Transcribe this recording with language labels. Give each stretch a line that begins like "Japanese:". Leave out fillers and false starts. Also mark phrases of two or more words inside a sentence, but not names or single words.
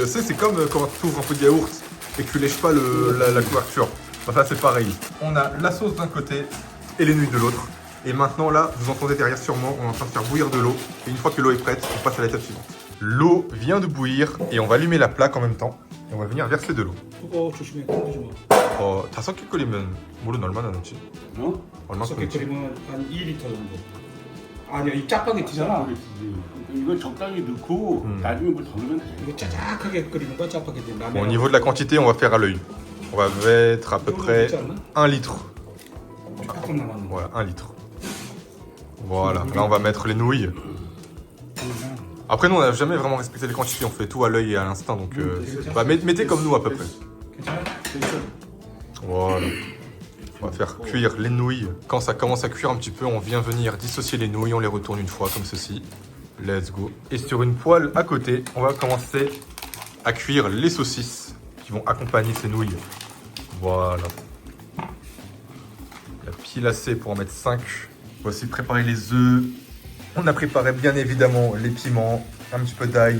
French: C'est comme quand tu ouvres un pot de yaourt et que tu lèches pas la couverture. Enfin, c'est pareil. On a la sauce d'un côté et les nouilles de l'autre. Et maintenant, là, vous entendez derrière sûrement, on est en train de faire bouillir de l'eau. Et une fois que l'eau est prête, on passe à l'étape suivante. L'eau vient de bouillir et on va allumer la plaque en même temps. Et on va venir verser de l'eau.
Korean: 조심해, 건드지 마. 5개 끓이면 물은 얼마나 넣지? 어? 얼마 5개 끓이지? 끓이면 한 2리터 정도. 아니야, 이 짜파게티잖아. 이건 적당히 넣고 나중에 물 더 넣으면 돼. 이거 짜작하게 끓이는 거야, 짜파게티.
French: Bon, au niveau de la quantité, on va faire à l'œil. On va mettre à peu près 1 litre.
Korean: 조금 남았는 거.
French: Voilà, 1 litre. Voilà, là on va mettre les nouilles. Après nous on n'a jamais vraiment respecté les quantités, on fait tout à l'œil et à l'instinct, donc bah, mettez comme nous à peu près.
Korean: 괜찮아?
French: Voilà. On va faire cuire les nouilles. Quand ça commence à cuire un petit peu, on vient venir dissocier les nouilles, on les retourne une fois comme ceci.
English: Let's go.
French: Et sur une poêle à côté, on va commencer à cuire les saucisses qui vont accompagner ces nouilles. Voilà. La pile assez pour en mettre 5. On va aussi préparer les œufs. On a préparé bien évidemment les piments, un petit peu d'ail.